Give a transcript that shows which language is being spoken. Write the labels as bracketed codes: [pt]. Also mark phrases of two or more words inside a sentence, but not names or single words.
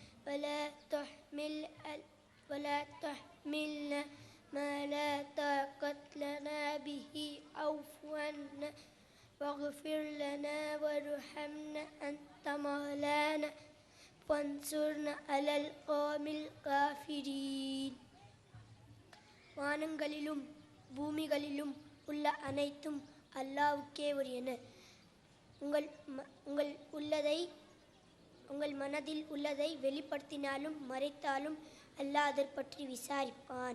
[ar] ولا تحملنا ما لا طاقة لنا به واعف عنا واغفر لنا وارحمنا أنت مولانا فانصرنا على القوم الكافرين. [ta] வானங்களிலும் பூமிகளிலும் உள்ள அனைத்தும் அல்லாஹ்வுக்கே உரியன. உங்கள் மனதில் உள்ளதை வெளிப்படுத்தினாலும் மறைத்தாலும் அல்லாஹ் அதை பற்றி விசாரிப்பான்.